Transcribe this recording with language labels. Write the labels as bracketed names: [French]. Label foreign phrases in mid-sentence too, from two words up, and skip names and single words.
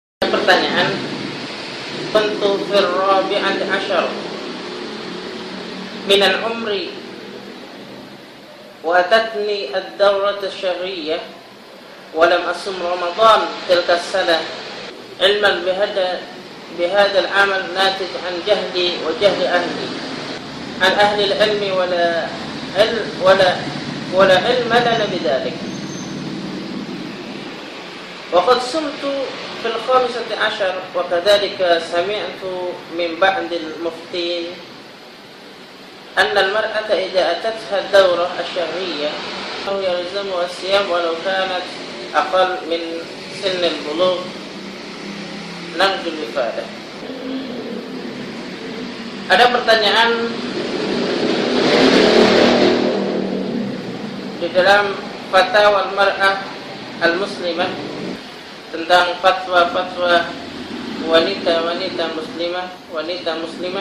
[Indonesian] pertanyaan, [Arabic] كنت في الرابعة عشر من العمر وأتتني الدورة الشهرية ولم أصم رمضان تلك السنة علما بهذا العمل ناتج عن جهلي وجهل أهلي عن أهل العلم ولا علم لنا بذلك. وقد صمت في 15 وكذلك سمعت من بعض المفتين أن المرأة إذا أتتها الدورة الشهرية أو يلزمها الصيام ولو كانت أقل من سن البلوغ نرجو الإفادة. [Indonesian] Ada pertanyaan di dalam Fatwa al-Mar'ah al-Muslimah tentang fatwa-fatwa wanita muslimah.